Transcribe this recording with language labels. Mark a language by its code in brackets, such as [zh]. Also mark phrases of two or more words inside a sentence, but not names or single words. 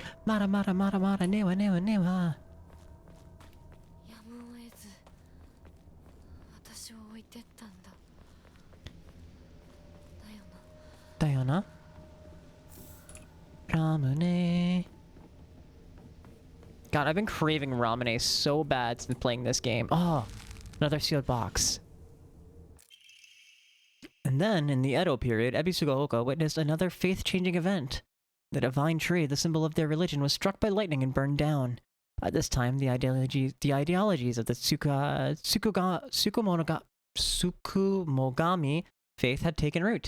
[ja] Mara mara mara mara, newa newa newa. やむを得ず私を置いてったんだ。だよな。だよな。ラムネ。 [en] God, I've been craving ramen so bad since playing this game. Oh, another sealed box. And then, in the Edo period, Ebisugaoka witnessed another faith-changing event. The divine tree, the symbol of their religion, was struck by lightning and burned down. By this time, the ideologies of the Sukumogami faith had taken root.